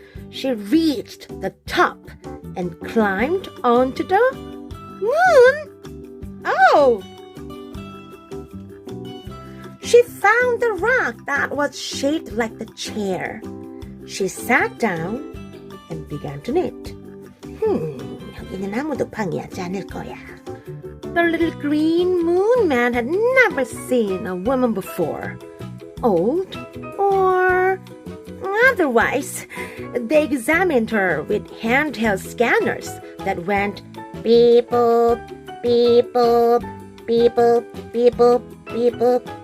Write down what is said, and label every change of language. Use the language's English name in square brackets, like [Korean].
[English] She reached the top and climbed onto the moon. Oh! She found the rock that was shaped like the chair. She sat down and began to knit. [Korean] 여기는 아무도 방해하지 않을 거야. [English] The little green moon man had never seen a woman before, old or otherwise. They examined her with handheld scanners that went beep boop, beep boop, beep boop, beep boop, beep boop.